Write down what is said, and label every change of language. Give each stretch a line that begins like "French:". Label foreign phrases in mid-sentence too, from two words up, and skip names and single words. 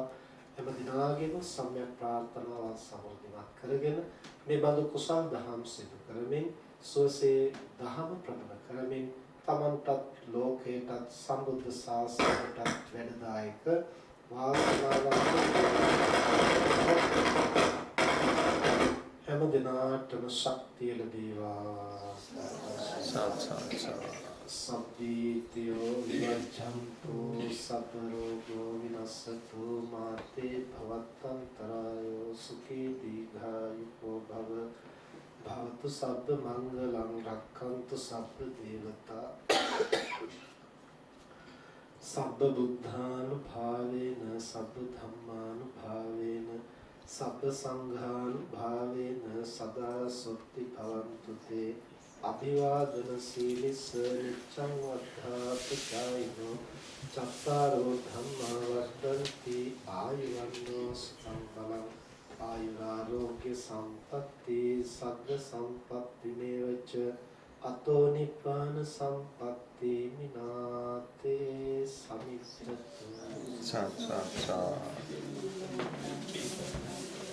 Sinhala: හැම දිනාගේම සම්‍යක් ප්‍රාර්ථනාවන් සමෘද්ධිමත් කරගෙන මේ බඳු කුසල් දහම් සිදු කරමින් සෝසේ දහම ප්‍රගුණ කරමින් තමන්ටත් ලෝකයටත් සම්බුද්ධ ශාසනයටත් වැඩදායක වාසනාවන්ත හැම දිනාටම ශක්තිය ලැබේවා.
Pali: සබ්බීතියෝ විවජ්ජන්තු සබ්බ රෝගෝ විනස්සතු මාතේ භවත්තන්තරායෝ සුඛී දීඝායුකෝ භව භවතු සබ්බ මංගලං රක්ඛන්තු සබ්බ දේවතා සබ්බ බුද්ධානුභාවේන සබ්බ ධම්මානුභාවේන සබ්බ සංඝානුභාවේන සදා සොත්ති භවන්තු තේ අභිවාදන සීලිස නිච්ඡං වද්ධාපචායිනෝ චත්තාරෝ ධම්මා වර්ධන්ති ආයුවන්නෝ සුඛං බලං ආයුරාෝග්‍ය සම්පatti සග්ග සම්පatti මේවච අතෝ නිපාන සම්පatti මිනාතේ සමිච්ඡතු.